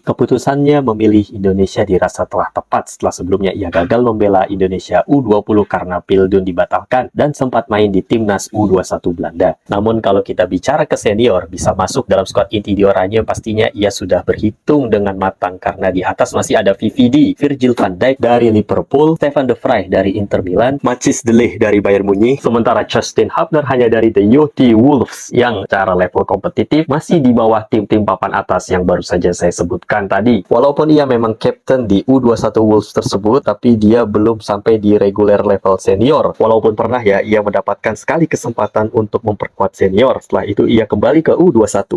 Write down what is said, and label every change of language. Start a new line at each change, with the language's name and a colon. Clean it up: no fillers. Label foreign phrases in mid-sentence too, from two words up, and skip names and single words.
Indonesian: Keputusannya memilih Indonesia dirasa telah tepat setelah sebelumnya ia gagal membela Indonesia U20 karena Pildun dibatalkan dan sempat main di timnas U21 Belanda. Namun kalau kita bicara ke senior, bisa masuk dalam skuad inti di Oranje, pastinya ia sudah berhitung dengan matang karena di atas masih ada VVD, Virgil van Dijk dari Liverpool, Stefan de Vrij dari Inter Milan, Matthijs de Ligt dari Bayern Munich, sementara Justin Hubner hanya dari The Youth Wolves yang secara level kompetitif masih di bawah tim-tim papan atas yang baru saja saya sebutkan tadi. Walaupun ia memang captain di U21 Wolves tersebut, tapi dia belum sampai di
English: regular level
Indonesian: senior. Walaupun pernah ya ia mendapatkan sekali kesempatan untuk memperkuat senior, setelah itu ia kembali ke U21.